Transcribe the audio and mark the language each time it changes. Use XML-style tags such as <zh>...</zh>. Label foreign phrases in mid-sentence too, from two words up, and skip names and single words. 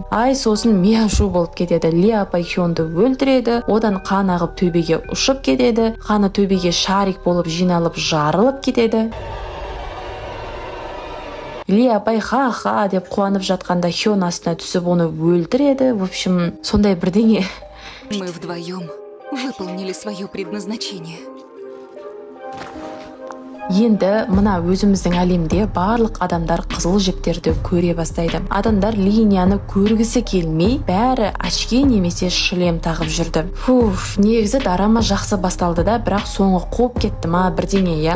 <kk>Ай, сосын мияшу болып кетеді. Ли апай Хёнды өлтіреді, одан қан ағып төбеге ұшып кетеді, қаны төбеге шарик болып жиналып жарылып кетеді. Ли апай ха-ха деп қуанып жатқанда Хён астына түсіп оны өлтіреді.</kk> <ru>В общем,</ru> <kk>сондай бірдеңе.</kk> <ru>Мы вдвоем выполнили свое предназначение.</ru> <kk>Енді мына өзіміздің әлемде барлық адамдар қызыл жіптерді көре бастайды. Адамдар линияны көргісі келмей, бәрі очки немесе шлем тағып жүрді. Негізі драма жақсы басталды да, бірақ соңы қуып кетті ма бірдеңе, я.</kk>